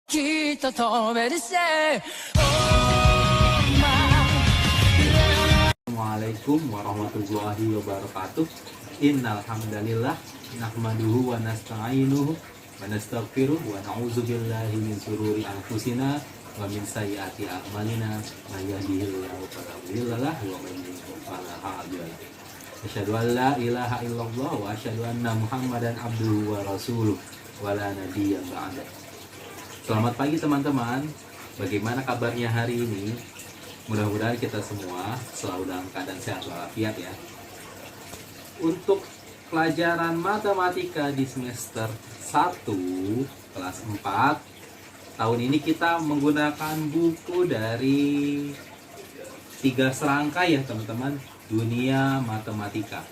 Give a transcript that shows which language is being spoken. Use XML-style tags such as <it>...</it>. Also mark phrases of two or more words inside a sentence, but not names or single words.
<ja>きっと飛べるぜ</ja> <ar>السلام عليكم ورحمة الله وبركاته. إن الحمد لله نحمده ونستعينه ونستغفره ونعوذ بالله من شرور أنفسنا ومن سيئات أعمالنا من يهده الله فلا مضل له ومن يضلل فلا هادي له. أشهد أن لا إله إلا الله وأشهد أن محمدا عبده ورسوله ولا نبي بعد.</ar> <id>Selamat pagi teman-teman. Bagaimana kabarnya hari ini? Mudah-mudahan kita semua selalu dalam keadaan sehat walafiat ya. Untuk pelajaran matematika di semester 1 kelas 4 tahun ini kita menggunakan buku dari 3 serangkai ya teman-teman, Dunia Matematika.</id>